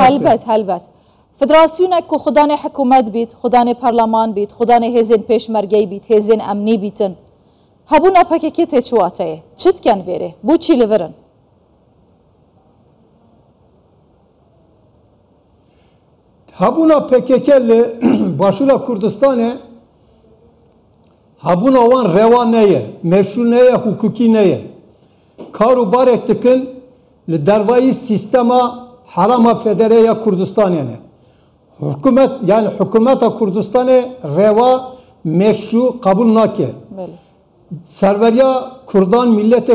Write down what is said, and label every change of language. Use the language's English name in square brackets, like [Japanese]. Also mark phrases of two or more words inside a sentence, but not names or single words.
[Kurdish] helbet Federasyonek ku xwedanê hikûmet bît xwedanê parleman bît xwedanê hêzên pêşmergey bît hêzên emnî bîtin hebûna PKK tê çi wateyê çi diken vêrê bûçî li vir in hebûna PKK li Başûra Kurdistanê hebûna wan rewa neye meşru neye hukukî neye kar û barek dikin li dervayî sîstema Herêma Federeya Kurdistanê ne hikûmet yani hikûmeta Kurdistanê rewa meşru qebûl nake serveriya Kurdan milletê